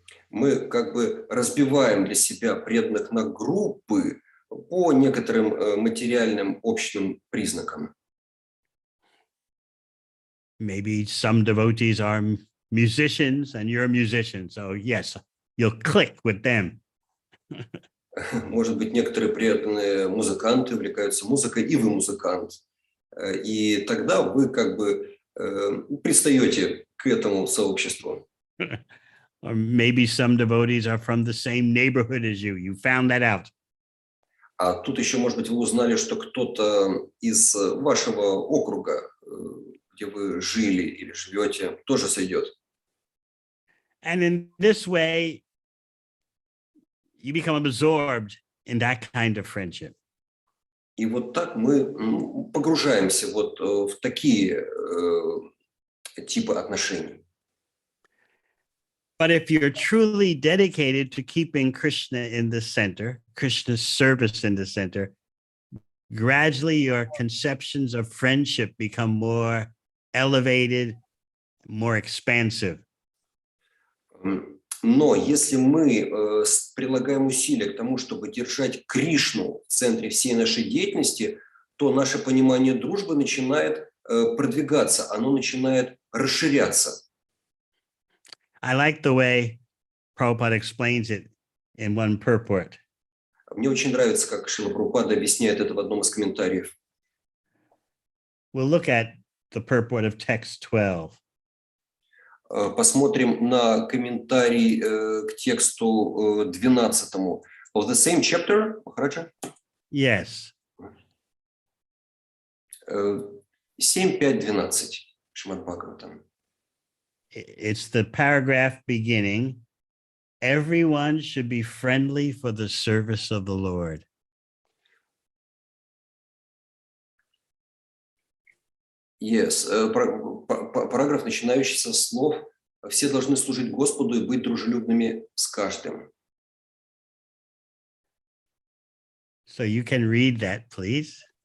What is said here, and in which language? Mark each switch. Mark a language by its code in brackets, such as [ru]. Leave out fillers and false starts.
[ru] Мы как бы разбиваем для себя преданных на группы по некоторым материальным общим признакам. [en] Maybe some devotees are musicians and you're a musician. So yes, you'll click with them. [ru] Может быть, некоторые преданные музыканты увлекаются музыкой, и вы музыкант. И тогда вы как бы пристаете к этому сообществу. [en] Or maybe some devotees are from the same neighborhood as you. You found that out. [ru] А тут еще, может быть, вы узнали, что кто-то из вашего округа, где вы жили или живете, тоже сойдет. [en] And in this way, you become absorbed in that kind of friendship. [ru] И вот так мы погружаемся вот в такие типы отношений. [en] But if you're truly dedicated to keeping Krishna in the center, Krishna's service in the center, gradually your conceptions of friendship become more elevated, more expansive. [ru] Но если мы прилагаем усилия к тому, чтобы держать Кришну в центре всей нашей деятельности, то наше понимание дружбы начинает продвигаться, оно начинает расширяться. [en] I like the way Prabhupada explains it in one purport. [ru] Мне очень нравится, как Шрила Прабхупада объясняет это в одном из комментариев. [en] We'll look at the purport of text 12. [ru] Посмотрим на комментарий к тексту 12. [en] Of the same chapter, Махараджа? Yes. [ru] 7.5.12. Шримад-Бхагаватам. [en] It's the paragraph beginning, everyone should be friendly for the service of the Lord. Yes, [ru] параграф, начинающийся с слов «Все должны служить Господу и быть дружелюбными с каждым». [en] So you can read that, please.